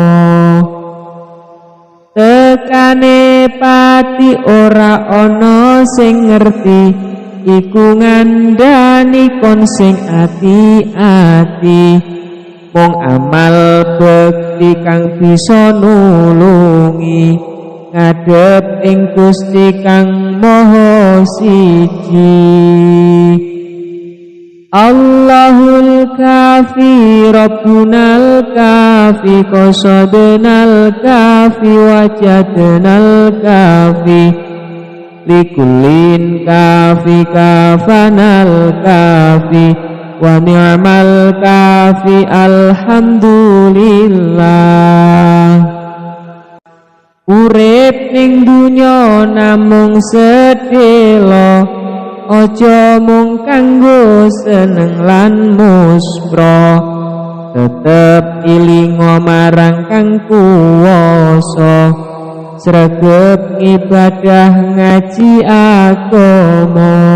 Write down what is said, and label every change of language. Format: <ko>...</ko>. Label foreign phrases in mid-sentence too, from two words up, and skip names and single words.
<jv>Tekane pati ora ana sing ngerti iku ngandani kon sing ati-ati mung amal bekti kang bisa nulungi ngadep ing Gusti kang Maha Siji.</jv> <ar>الله الكافي ربنا الكافي قصدنا الكافي وجدنا الكافي لكل كافٍ كفانا الكافي ونعم الكافي الحمد لله.</ar> <jv>Urip ning dunya namung sedhela ojo mung kanggo seneng lan muspro tetep ilingo marang kang kuwasa sregep ibadah ngaji agama.</jv>